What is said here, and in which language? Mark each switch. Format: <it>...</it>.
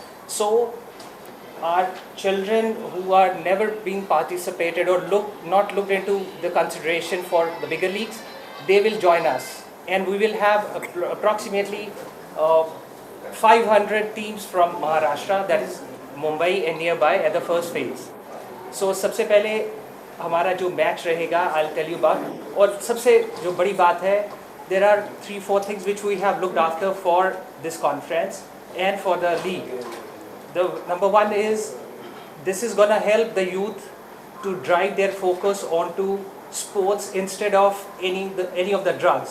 <en>So our children who are never been participated or not looked into the consideration for the bigger leagues, they will join us, and we will have approximately 500 teams from Maharashtra, that is Mumbai and nearby at the first phase.</en> <hi>So सबसे पहले हमारा जो match रहेगा,</hi> <en>I'll tell you about.</en> <hi>और सबसे जो बड़ी बात है,</hi> <en>there are 3-4 things which we have looked after for this conference and for the league. The number one is, this is going to help the youth to drive their focus onto sports instead of any of the drugs.</en>